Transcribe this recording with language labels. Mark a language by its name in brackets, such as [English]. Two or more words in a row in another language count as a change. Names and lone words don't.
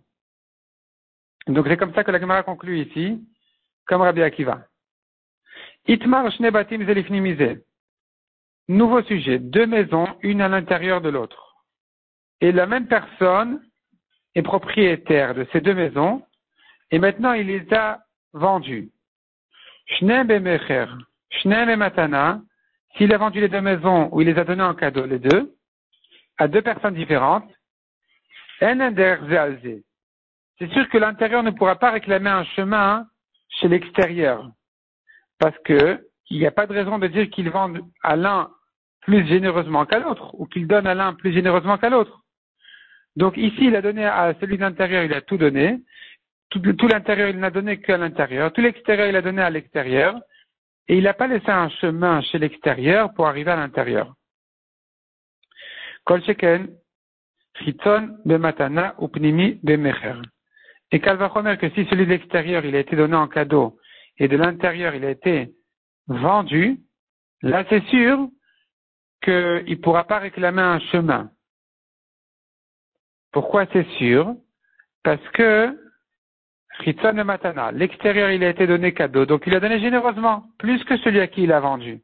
[French] Donc c'est comme ça que la Gemara conclut ici, comme Rabbi Akiva. [Hebrew] איתמר שני בתים זה לפנים מזה. [French] Nouveau sujet, deux maisons, une à l'intérieur de l'autre. Et la même personne est propriétaire de ces deux maisons, et maintenant il les a vendues. [Hebrew] שניים במכר, שניים במתנה, [French] s'il a vendu les deux maisons ou il les a données en cadeau, les deux, à deux personnes différentes, en der. C'est sûr que l'intérieur ne pourra pas réclamer un chemin chez l'extérieur, parce que il n'y a pas de raison de dire qu'ils vendent à l'un plus généreusement qu'à l'autre, ou qu'ils donnent à l'un plus généreusement qu'à l'autre. Donc ici, il a donné à celui d'intérieur, il a tout donné. Tout l'intérieur, il n'a donné qu'à l'intérieur. Tout l'extérieur, il a donné à l'extérieur. Et il n'a pas laissé un chemin chez l'extérieur pour arriver à l'intérieur. [Hebrew] כל שכן, חיצון במתנה או פנימי במכר. [French] Et Kalvachomer, que si celui de l'extérieur, il a été donné en cadeau, et de l'intérieur, il a été vendu, là c'est sûr qu'il ne pourra pas réclamer un chemin. Pourquoi c'est sûr? Parce que [Hebrew] חיצון למתנה, [French] l'extérieur il a été donné cadeau, donc il a donné généreusement, plus que celui à qui il a vendu.